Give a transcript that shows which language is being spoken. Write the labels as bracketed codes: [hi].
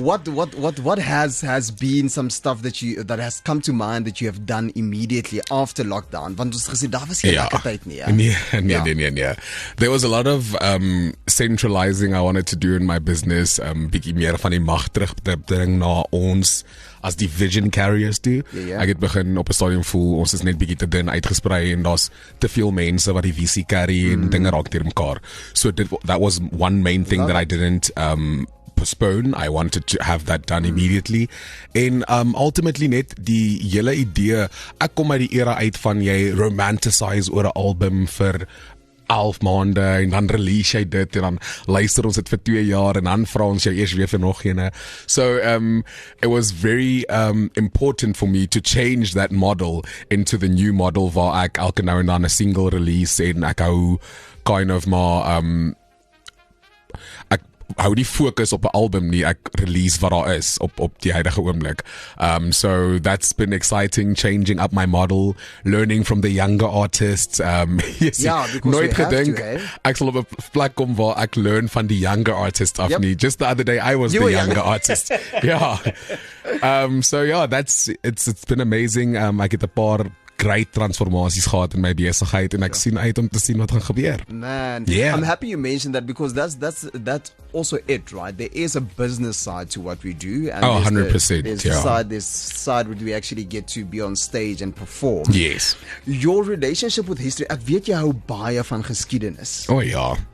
[en] What has been some stuff that has come to mind that you have done immediately after lockdown? [af] Want ons gesien daar was geen lekker tyd nie, ja. Nee. [en] There was a lot of centralizing I wanted to do in my business, [af] bietjie meer van die mag terug te bring na ons as die [en] vision carriers do. [af] Ja. Ek het begin op 'n stadium voel ons is net bietjie te dun uitgesprei en daar's te veel mense wat die visie carry en dinge raak deur mekaar. [en] So that was one main thing that I didn't postpone. I wanted to have that done immediately. [af] En ultimately net die hele idee, ek kom uit die era uit van jy romanticize oor 'n album vir 11 maande en dan release jy dit en dan luister ons dit vir 2 jaar en dan vra ons jou eers weer vir nog eene. [en] So it was very important for me to change that model into the new model [af] waar ek elke nou en dan 'n single release en ek hou kind of maar ek hou die fokus op 'n album nie, ek release wat daar is op die huidige oomblik. [en] So that's been exciting, changing up my model, learning from the younger artists. [af] Yes, nooit gedink ek sal op 'n plek kom waar ek learn van die [en] younger artists [af] af nie. [en] Just the other day I was the younger artist. Yeah. So yeah, it's been amazing. [af] Ek het 'n paar great transformasies gehad in my besigheid en ek sien uit om te sien wat gaan gebeur. [en] Man, yeah. I'm happy you mentioned that because that's also it, right? There is a business side to what we do, and 100%. There's side where we actually get to be on stage and perform. Yes. Your relationship with history, [af] ek weet jy hou baie van geskiedenis. Oh ja.